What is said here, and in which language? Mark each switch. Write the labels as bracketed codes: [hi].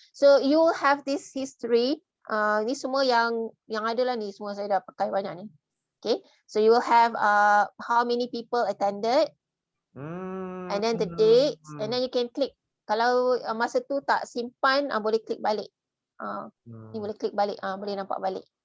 [en] So you will have this history. [ms] Ni semua yang ada lah ni, semua saya dah pakai banyak ni. [en] Okay, so you will have how many people attended, and then the dates, and then you can click. [ms] Kalau masa tu tak simpan, boleh klik balik. Ni boleh klik balik, boleh nampak balik.